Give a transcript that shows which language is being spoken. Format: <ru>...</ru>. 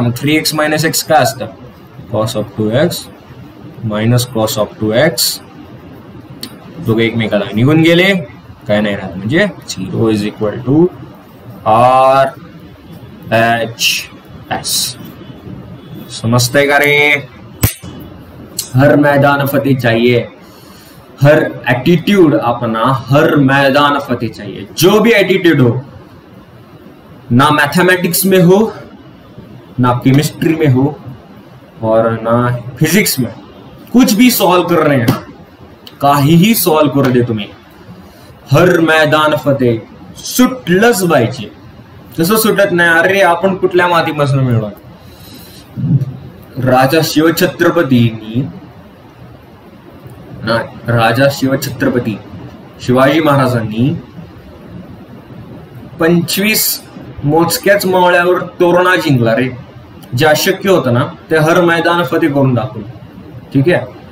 <mr>मग 3x minus x काय असतं, cos of 2x minus cos of 2x, दोघे एकमेकाला निघून गेले, काय नाही राहत, म्हणजे 0 is equal to R H S. समजतंय का रे.</mr> <hi>हर मैदान फतेह चाहिए, हर एटीट्यूड अपना, हर मैदान फतेह चाहिए. जो भी एटीट्यूड हो, ना मैथमेटिक्स में हो, ना केमिस्ट्री में हो, और ना फिजिक्स में, कुछ भी सॉल्व कर रहे हैं,</hi> <mr>काहीही सॉल्व करू दे तुम्ही,</mr> <hi>हर मैदान फतेह.</hi> <mr>सुटलंच पाहिजे. तसं सुटत नाही. अरे आपण कुठल्या मातीपासून मिळवा. राजा शिवछत्रपती शिवाजी महाराजांनी 25 मोजक्याच मावळ्यावर तोरणा जिंकला रे. जे अशक्य होतं ना ते</mr> <hi>हर मैदान फतेह</hi> <mr>करून दाखवलं, ठीक आहे.</mr>